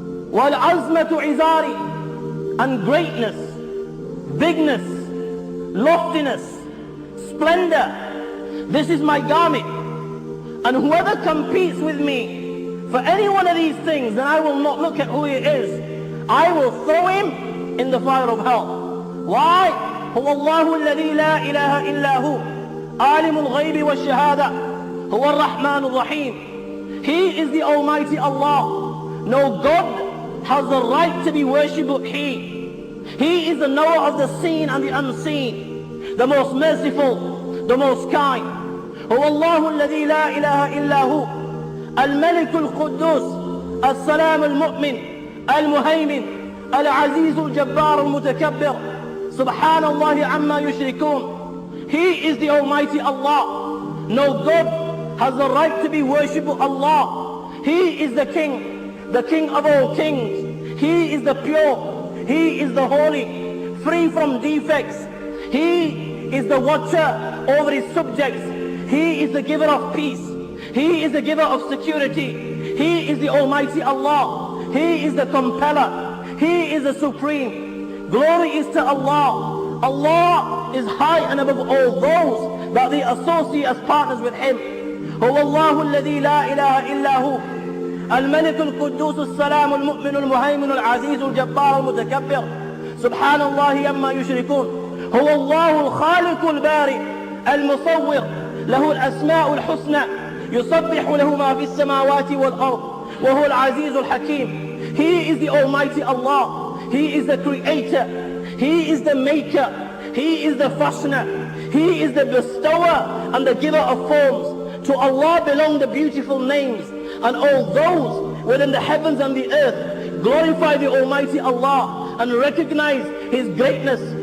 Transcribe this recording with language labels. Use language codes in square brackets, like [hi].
[ar] Wal-azmatu izari, [en] and greatness, bigness, loftiness, splendor, this is my garment. And whoever competes with me for any one of these things, then I will not look at who he is. I will throw him in the fire of hell. Why? [ar] هو الله الذي لا إله إلا هو عالم الغيب والشهادة هو الرحمن الرحيم. [en] He is the Almighty Allah. No God has the right to be worshipped but He. He is the knower of the seen and the unseen, the most merciful, the most kind. [ar] هو الله الذي لا إله إلا هو الملك القدوس السلام المؤمن المهيمن العزيز الجبار المتكبر سبحان الله عما يشركون. [en] He is the Almighty Allah. No God has the right to be worshipped but Allah. He is the King of all kings. He is the pure, He is the holy, free from defects. He is the watcher over His subjects. He is the giver of peace. He is the giver of security. He is the Almighty Allah. He is the compeller. He is the supreme. Glory is to Allah. Allah is high and above all those that they associate as partners with Him. [ar] هو الله الذي لا إله إلا هو الملك القدوس السلام المؤمن المهيمن العزيز الجبار المتكبر سبحان الله عما يشركون. هو الله الخالق البارئ المصور له الأسماء الحسنى يسبح له ما في السماوات والأرض وهو العزيز الحكيم. [en] He is the Almighty Allah. He is the Creator. He is the Maker. He is the Fashioner. He is the Bestower and the Giver of forms. To Allah belong the beautiful names, and all those within the heavens and the earth glorify the Almighty Allah and recognize His greatness.